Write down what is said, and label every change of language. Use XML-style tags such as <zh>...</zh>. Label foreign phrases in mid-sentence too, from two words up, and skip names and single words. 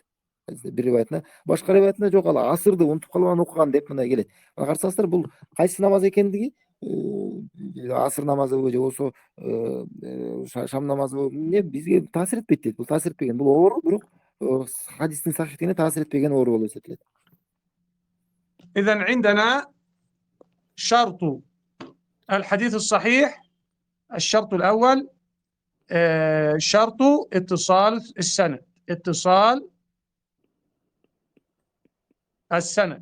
<ky>Бир риваятында, башка риваятында жок, ал асырды унутуп калып анан окуган деп мындай келет. Карасаңыздар бул кайсы намаз экендиги, асыр намазыбы же болбосо шам намазыбы эмне бизге таасир этпейт дейт. Бул таасир этпеген, бул оору, бирок хадистин сахихтигине таасир этпеген оору болуп эсептелет.</ky> <ar>إذن عندنا شرط الحديث الصحيح، الشرط الأول شرط اتصال السند، اتصال السند.</ar>